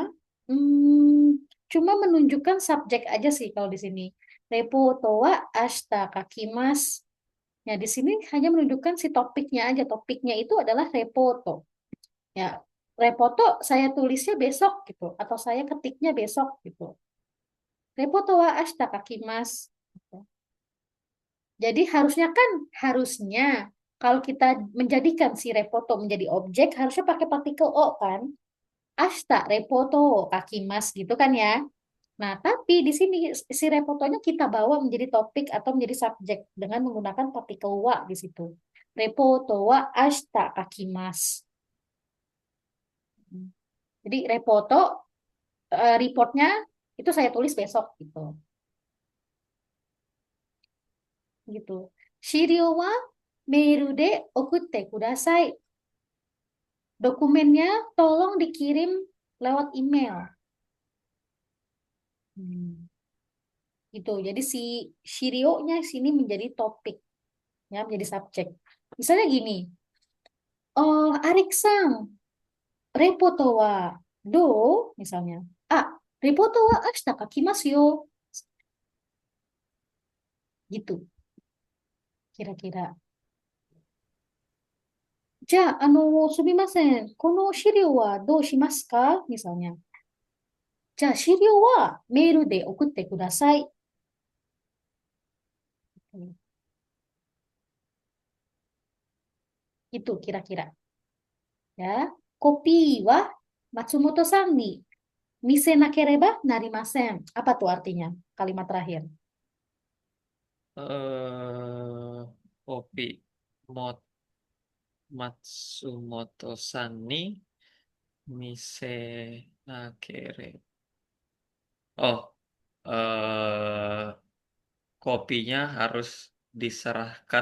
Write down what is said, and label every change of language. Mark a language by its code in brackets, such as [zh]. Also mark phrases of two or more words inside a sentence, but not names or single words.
[id] Cuma menunjukkan subjek aja sih kalau di sini. [ja] レポートは明日書きます. [id] Ya, di sini hanya menunjukkan si topiknya aja. Topiknya itu adalah repoto. Ya, repoto saya tulisnya besok gitu, atau saya ketiknya besok gitu. [ja] レポートは明日書きます. [id] Gitu. Jadi harusnya kalau kita menjadikan si repoto menjadi objek harusnya pakai partikel o kan? [ja] 明日レポート書きます [id] gitu kan ya. Nah, tapi di sini si repotonya kita bawa menjadi topik atau menjadi subjek dengan menggunakan partikel wa di situ. [ja] レポートは明日書きます. [id] Jadi reportnya itu saya tulis besok gitu. Gitu. [ja] 資料はメールで送ってください. [id] Dokumennya tolong dikirim lewat email. Hmm, gitu. Jadi si Shirio-nya sini menjadi topik, ya, menjadi subjek. Misalnya gini, oh, [ja] Arikさん、レポートはどう, misalnya. あ、レポートは明日書きますよ. [id] Gitu, kira-kira. [ja] じゃあ、すみません。この資料はどうしますかmisalnya. じゃあ、資料はメールで送ってください。 [id] Itu kira-kira. [ja] Ya. コピーは松本さんに見せなければなりません. [id] Apa tuh artinya? Kalimat terakhir. [ja] えっ コピーを松本さんに見せなけれ. [id] Oh, eh kopinya harus diserahkan